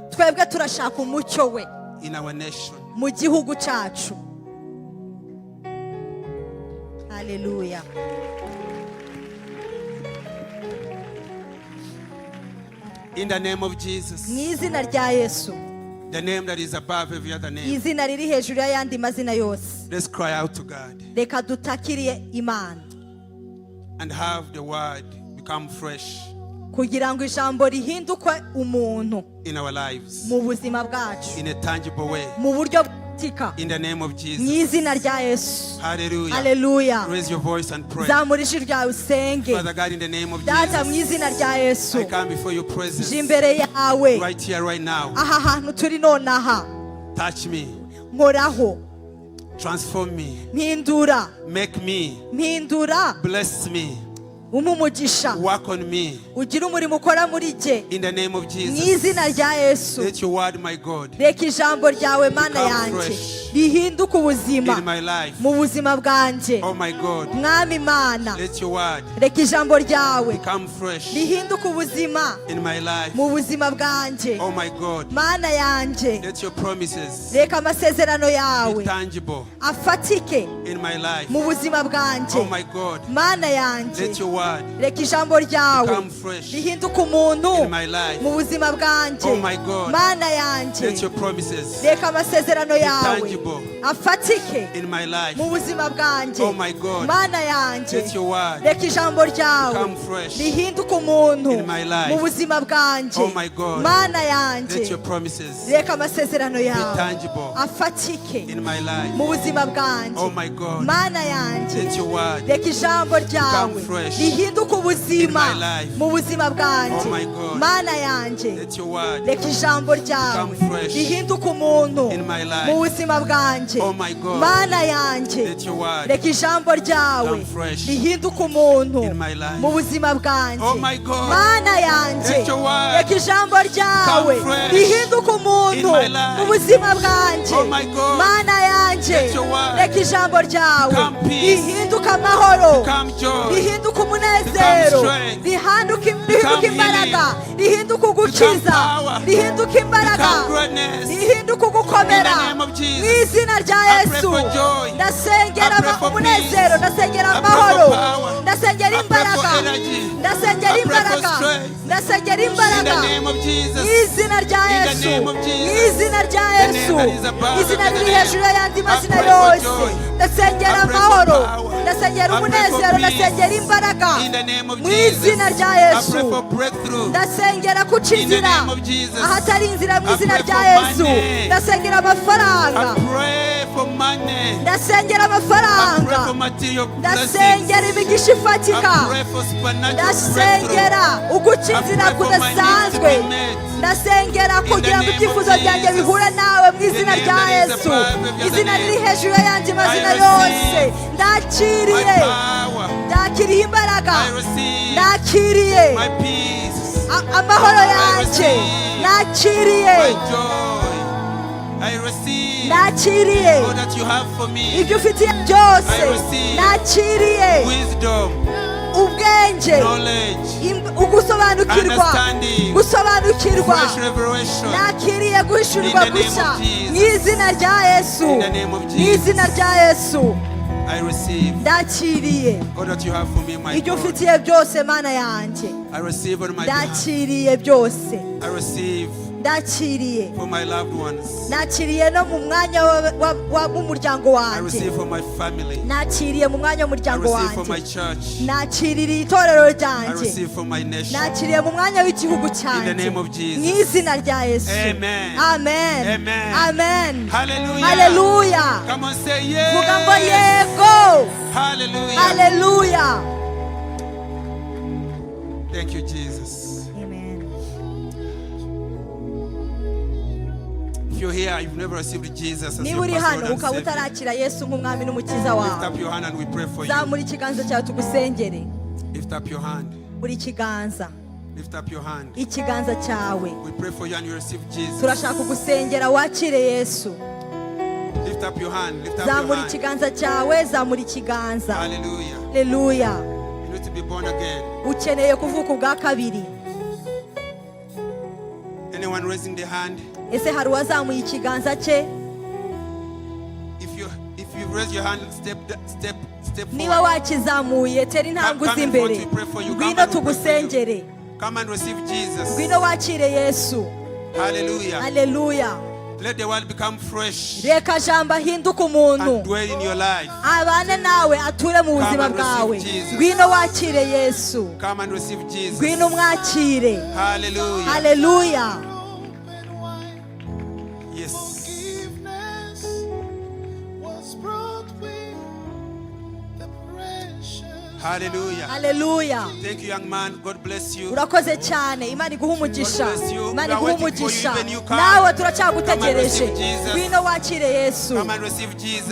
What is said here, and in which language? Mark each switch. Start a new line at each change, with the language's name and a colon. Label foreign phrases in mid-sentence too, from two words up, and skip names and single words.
Kinyarwanda: Twebwe turashaka umucyo we
English: in our nation.
Kinyarwanda: mu gihugu cacu.
English: Hallelujah. In the name of Jesus,
Kinyarwanda: Mu izina rya Yesu,
English: the name that is above every other name,
Kinyarwanda: izina riri hejuru y'ayandi mazina yose.
English: let's cry out to God
Kinyarwanda: Reka dutakiriye Imana
English: and have the word become fresh
Kinyarwanda: kugira ngo ijambo rihinduke umuntu
English: in our lives
Kinyarwanda: mu buzima bwacu
English: in a tangible way.
Kinyarwanda: mu buryo bufatika.
English: In the name of
Kinyarwanda: Mu
English: Jesus.
Kinyarwanda: izina rya Yesu.
English: Hallelujah. Hallelujah. Raise your voice and pray.
Kinyarwanda: Zamura ijwi ryawe usenge.
English: Father God, in the name of
Kinyarwanda: Data mu
English: Jesus,
Kinyarwanda: izina rya Yesu.
English: I come before your presence
Kinyarwanda: Je imbere yawe.
English: right here, right now.
Kinyarwanda: Aha hantu turi nonaha.
English: Touch me,
Kinyarwanda: Nkoraho.
English: transform me,
Kinyarwanda: Mpindura.
English: make me,
Kinyarwanda: Mpindura.
English: bless me,
Kinyarwanda: Umumugisha.
English: work on me.
Kinyarwanda: Ugira umurimo ukora muri jye.
English: In the name of
Kinyarwanda: Mu
English: Jesus,
Kinyarwanda: izina rya Yesu.
English: let your word, my God,
Kinyarwanda: Reka ijambo ryawe Mana
English: Become
Kinyarwanda: yanjye
English: fresh
Kinyarwanda: rihinduke ubuzima
English: in my life.
Kinyarwanda: mu buzima bwanjye.
English: Oh my God,
Kinyarwanda: Mwami Mana,
English: let your word
Kinyarwanda: reka ijambo ryawe
English: become fresh
Kinyarwanda: rihinduke ubuzima
English: in my life.
Kinyarwanda: mu buzima bwanjye.
English: Oh my God,
Kinyarwanda: Mana yanjye,
English: let your promises
Kinyarwanda: reka amasezerano
English: be
Kinyarwanda: yawe
English: tangible
Kinyarwanda: afatike
English: in my life.
Kinyarwanda: mu buzima bwanjye.
English: Oh my God,
Kinyarwanda: Mana yanjye,
English: let your word
Kinyarwanda: reka ijambo ryawe
English: become fresh
Kinyarwanda: rihinduke umuntu
English: in my life.
Kinyarwanda: mu buzima bwanjye.
English: Oh my God,
Kinyarwanda: Mana yanjye,
English: let your promises
Kinyarwanda: reka amasezerano yawe
English: tangible
Kinyarwanda: afatike
English: in my life.
Kinyarwanda: mu buzima bwanjye.
English: Oh my God,
Kinyarwanda: Mana yanjye,
English: let your word
Kinyarwanda: reka ijambo ryawe
English: become fresh
Kinyarwanda: rihinduke umuntu
English: in my life.
Kinyarwanda: mu buzima bwanjye.
English: Oh my God,
Kinyarwanda: Mana
English: let
Kinyarwanda: yanjye,
English: your promises
Kinyarwanda: reka amasezerano
English: be
Kinyarwanda: yawe
English: tangible
Kinyarwanda: afatike
English: in my life.
Kinyarwanda: mu buzima bwanjye.
English: Oh my God,
Kinyarwanda: Mana yanjye,
English: let your word
Kinyarwanda: reka ijambo ryawe
English: fresh
Kinyarwanda: rihinduke ubuzima
English: in my life.
Kinyarwanda: mu buzima bwanjye.
English: Oh my God,
Kinyarwanda: Mana yanjye,
English: let your word
Kinyarwanda: reka ijambo ryawe
English: become fresh
Kinyarwanda: rihinduke umuntu
English: in my
Kinyarwanda: mu
English: life.
Kinyarwanda: buzima bwanjye.
English: Oh my God,
Kinyarwanda: Mana yanjye,
English: let your word
Kinyarwanda: reka ijambo ryawe
English: become fresh
Kinyarwanda: rihinduke umuntu
English: in my life.
Kinyarwanda: mu buzima bwanjye.
English: Oh my God,
Kinyarwanda: Mana yanjye,
English: let your word
Kinyarwanda: reka ijambo ryawe
English: become fresh
Kinyarwanda: rihinduke umuntu
English: in my life.
Kinyarwanda: mu buzima bwanjye.
English: Oh my God,
Kinyarwanda: Mana yanjye,
English: let your word
Kinyarwanda: reka ijambo ryawe
English: become peace,
Kinyarwanda: rihinduke amahoro,
English: become joy,
Kinyarwanda: rihinduke umunezero,
English: become strength,
Kinyarwanda: rihinduke
English: become
Kinyarwanda: imbaraga, rihinduke
English: become
Kinyarwanda: ugukiza,
English: power,
Kinyarwanda: rihinduke imbaraga,
English: become greatness.
Kinyarwanda: rihinduke
English: In
Kinyarwanda: ugukomera.
English: the name of
Kinyarwanda: Mu
English: Jesus,
Kinyarwanda: izina rya
English: I pray
Kinyarwanda: Yesu,
English: for joy.
Kinyarwanda: ndasengera
English: I pray for
Kinyarwanda: umunezero,
English: peace.
Kinyarwanda: ndasengera
English: I pray for
Kinyarwanda: amahoro,
English: power.
Kinyarwanda: ndasengera
English: I pray for
Kinyarwanda: imbaraga,
English: energy.
Kinyarwanda: ndasengera
English: I pray for
Kinyarwanda: imbaraga,
English: strength.
Kinyarwanda: ndasengera
English: In
Kinyarwanda: imbaraga.
English: the name of
Kinyarwanda: Mu
English: Jesus,
Kinyarwanda: izina rya
English: In the
Kinyarwanda: Yesu,
English: name of
Kinyarwanda: mu
English: Jesus.
Kinyarwanda: izina rya
English: The name
Kinyarwanda: Yesu,
English: that is above
Kinyarwanda: izina
English: every
Kinyarwanda: riri
English: name.
Kinyarwanda: hejuru y'ayandi
English: I
Kinyarwanda: mazina
English: pray for
Kinyarwanda: yose.
English: joy.
Kinyarwanda: Ndasengera
English: I pray for
Kinyarwanda: amahoro,
English: power.
Kinyarwanda: ndasengera
English: I pray for
Kinyarwanda: umunezero,
English: peace.
Kinyarwanda: ndasengera imbaraga.
English: In the name of
Kinyarwanda: Mu
English: Jesus,
Kinyarwanda: izina rya
English: I
Kinyarwanda: Yesu,
English: pray for breakthrough.
Kinyarwanda: ndasengera ndasengera kuca
English: In the
Kinyarwanda: inzira
English: name of Jesus.
Kinyarwanda: ahatari inzira mu
English: I
Kinyarwanda: izina
English: pray
Kinyarwanda: rya
English: for
Kinyarwanda: yesu
English: money.
Kinyarwanda: ndasengera amafaranga
English: I pray for money.
Kinyarwanda: ndasengera
English: I pray
Kinyarwanda: amafaranga
English: for material
Kinyarwanda: ndasengera
English: blessings.
Kinyarwanda: imigisha ifatika
English: I pray for supernatural breakthrough.
Kinyarwanda: ndasengera uguca inzira
English: I pray for my needs to
Kinyarwanda: kudasanzwe
English: be met.
Kinyarwanda: ndasengera kugira ngo
English: name of
Kinyarwanda: ibyifuzo byanjye
English: Jesus.
Kinyarwanda: bihure nawe mu izina
English: The
Kinyarwanda: rya
English: name that is
Kinyarwanda: yesu
English: above every other
Kinyarwanda: izina
English: name.
Kinyarwanda: riri hejuru y'ayandi mazina
English: I
Kinyarwanda: yose
English: receive my
Kinyarwanda: ndakiriye
English: power.
Kinyarwanda: ndakiriye imbaraga
English: I receive
Kinyarwanda: ndakiriye
English: my peace.
Kinyarwanda: amahoro yanjye
English: receive
Kinyarwanda: nakiriye
English: My joy. I receive
Kinyarwanda: nakiriye
English: all that you have for me.
Kinyarwanda: ibyo ufitiye byose
English: I receive
Kinyarwanda: nakiriye
English: Wisdom,
Kinyarwanda: ubwenge
English: knowledge,
Kinyarwanda: ugusobanukirwa
English: understanding,
Kinyarwanda: gusobanukirwa
English: fresh revelation.
Kinyarwanda: nakiriye guhishurirwa
English: In the name
Kinyarwanda: gushya
English: of Jesus.
Kinyarwanda: mu izina rya yesu
English: In the name of
Kinyarwanda: mu
English: Jesus.
Kinyarwanda: izina rya yesu
English: I receive
Kinyarwanda: ndakiriye
English: all that you have for me, my
Kinyarwanda: ibyo
English: God.
Kinyarwanda: ufitiye byose mana yanjye
English: I receive on my behalf.
Kinyarwanda: ndakiriye byose
English: I receive
Kinyarwanda: ndakiriye
English: for my loved ones.
Kinyarwanda: nakiriye no mu mwanya w'umuryango
English: I
Kinyarwanda: wanjye
English: receive for my family.
Kinyarwanda: nakiriye mu mwanya
English: I
Kinyarwanda: w'umuryango
English: receive for my
Kinyarwanda: wanjye
English: church.
Kinyarwanda: nakiriye itorero
English: I
Kinyarwanda: ryanjye
English: receive for my nation.
Kinyarwanda: nakiriye mu mwanya w'igihugu
English: In the
Kinyarwanda: cyanjye
English: name of
Kinyarwanda: mu
English: Jesus.
Kinyarwanda: izina rya yesu
English: Amen.
Kinyarwanda: amen
English: Amen.
Kinyarwanda: amen
English: Hallelujah.
Kinyarwanda: haleluya
English: Come on, say yes.
Kinyarwanda: vuga ngo yego
English: Hallelujah.
Kinyarwanda: haleluya
English: Thank you, Jesus.
Kinyarwanda: amen.
English: If you're here, you've never received Jesus as
Kinyarwanda: niba
English: your
Kinyarwanda: uri
English: personal
Kinyarwanda: hano
English: Lord and
Kinyarwanda: ukaba
English: Savior,
Kinyarwanda: utarakira yesu nk'umwami n'umukiza
English: lift
Kinyarwanda: wawe
English: up your hand and we pray for you.
Kinyarwanda: zamura ikiganza cyawe tugusengere
English: Lift up your hand.
Kinyarwanda: buri kiganza
English: Lift up your hand.
Kinyarwanda: ikiganza cyawe
English: We pray for you and you receive Jesus.
Kinyarwanda: turashaka kugusengera wakire yesu
English: Lift up your hand. Lift up your
Kinyarwanda: zamura
English: hand.
Kinyarwanda: ikiganza cyawe zamura ikiganza
English: Hallelujah.
Kinyarwanda: haleluya
English: You need to be born again.
Kinyarwanda: ukeneye kuvuka ubwa kabiri
English: Anyone raising their hand?
Kinyarwanda: ese hari uwazamuye ikiganza cye
English: If you raise your hand, step
Kinyarwanda: niba
English: forward.
Kinyarwanda: wakizamuye tera intambwe
English: Come
Kinyarwanda: uzi
English: in front,
Kinyarwanda: imbere
English: we pray for you. Come
Kinyarwanda: ngwino
English: and we pray for you.
Kinyarwanda: tugusengere
English: Come and receive Jesus.
Kinyarwanda: ngwino wakire yesu
English: Hallelujah.
Kinyarwanda: haleluya
English: Let the world become fresh
Kinyarwanda: reka jambo ahinduke umuntu
English: and dwell in your life.
Kinyarwanda: abane nawe ature mu buzima
English: and receive
Kinyarwanda: bwawe
English: Jesus.
Kinyarwanda: ngwino wakire yesu
English: Come and receive Jesus.
Kinyarwanda: ngwino umwakire
English: Hallelujah.
Kinyarwanda: haleluya
English: Yes. Forgiveness was brought with the precious. Hallelujah.
Kinyarwanda: haleluya
English: Thank you, young man. God bless you.
Kinyarwanda: urakoze cyane imana iguha umugisha
English: God bless you.
Kinyarwanda: imana
English: We are
Kinyarwanda: iguha
English: waiting for you.
Kinyarwanda: umugisha
English: Even you come.
Kinyarwanda: nawe turacyagutegereje
English: Come and receive Jesus.
Kinyarwanda: ngwino wakire yesu
English: Come and receive Jesus.